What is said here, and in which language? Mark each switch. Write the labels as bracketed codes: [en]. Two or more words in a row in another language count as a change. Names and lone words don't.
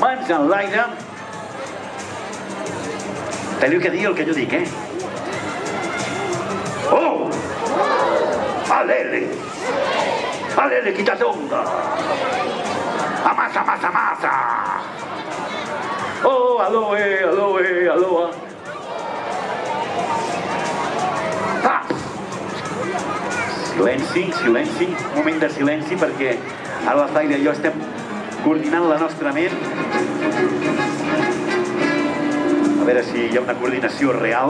[ca] mans en l'aire. Teniu que dir el que jo dic, eh? Oh! Alele! Alele, quitatonga! Amasa, masa, masa! Oh, aloe, aloe, aloe! Ah! Silenci, silenci, un moment de silenci perquè ara la Zaira i jo estem coordinant la nostra ment. A veure si hi ha una coordinació real.